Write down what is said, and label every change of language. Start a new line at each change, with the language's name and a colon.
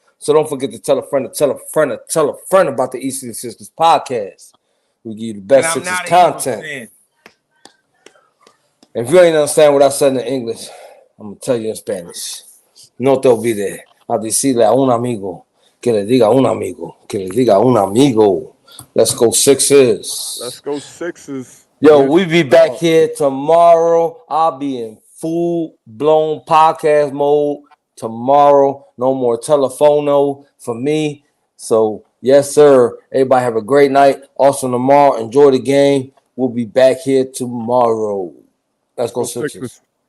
English: So don't forget to tell a friend about the Eastern Sixers podcast. We give you the best Sixers content. If you ain't understand what I said in English, I'm going to tell you in Spanish.
Spanish: No te olvides a decirle a un amigo que le diga a un amigo que le diga a un amigo.
English: Let's go Sixers. Let's go Sixers. Yo, we be back here tomorrow. I'll be in full-blown podcast mode tomorrow. No more telephono for me. So, yes, sir. Everybody have a great night. Also, tomorrow, enjoy the game. We'll be back here tomorrow. Let's go Sixers.